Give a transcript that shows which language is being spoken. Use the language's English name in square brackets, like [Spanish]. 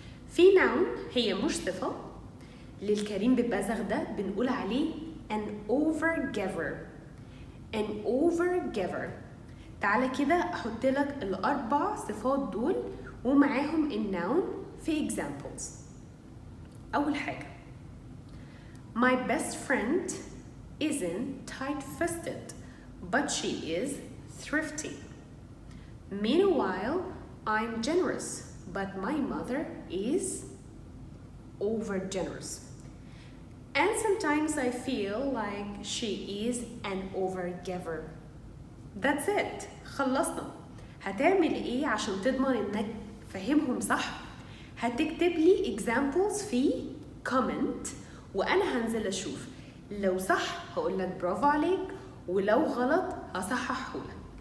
[Arabic] في noun هي مش صفة للكريم ببذخ ده، بنقول عليه [English] an overgiver. an overgiver. [Arabic] تعالى كده احط لك ال4 صفات دول ومعاهم النون في examples. اول حاجة [English] my best friend isn't tight-fisted but she is thrifty. meanwhile I'm generous but my mother is over generous. and sometimes I feel like she is an overgiver. That's it. [Arabic] خلصنا. هتعمل ايه عشان تضمن انك فاهمهم صح؟ هتكتب لي examples في comment وانا هنزل اشوف، لو صح هقول لك برافو عليك، ولو غلط هصححه لك.